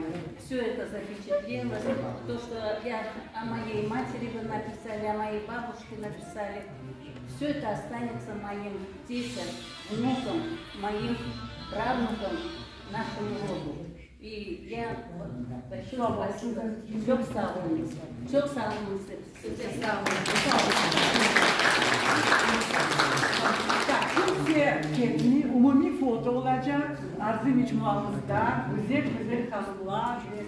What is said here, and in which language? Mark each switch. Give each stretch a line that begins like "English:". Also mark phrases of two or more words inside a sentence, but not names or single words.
Russian: Все это запечатлелось. То, что я о моей матери вы написали, о моей бабушке написали, все это останется моим детям, внукам, моим правнукам, нашему роду. И я большое спасибо.
Turkish: Çok sağ olun. Çok sağ olun. Sağ olun. Türkiye umumi foto olacak. Arzu mecmuamızda güzel güzel kadınlar.